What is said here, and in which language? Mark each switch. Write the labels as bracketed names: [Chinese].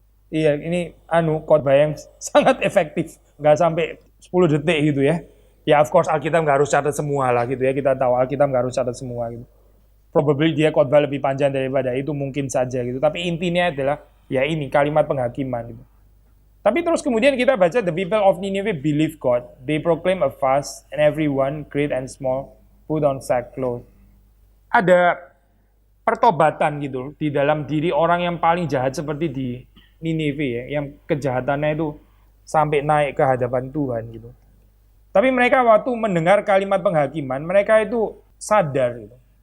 [Indonesian] Iya, ini khotbah yang sangat efektif, nggak sampai 10 detik gitu ya. Ya [English] of course [Indonesian] Alkitab nggak harus catat semua lah gitu ya, kita tahu Alkitab nggak harus catat semua gitu. Probably dia khotbah lebih panjang daripada itu mungkin saja gitu. Tapi intinya adalah ya ini kalimat penghakiman gitu. Tapi terus kemudian kita baca, [English] the people of Nineveh believe God. They proclaim a fast, and everyone, great and small, put on sackcloth. [Indonesian] Ada pertobatan gitu di dalam diri orang yang paling jahat seperti di Nineveh ya, yang kejahatannya itu sampai naik ke hadapan Tuhan gitu. Tapi mereka waktu mendengar kalimat penghakiman, mereka itu sadar gitu.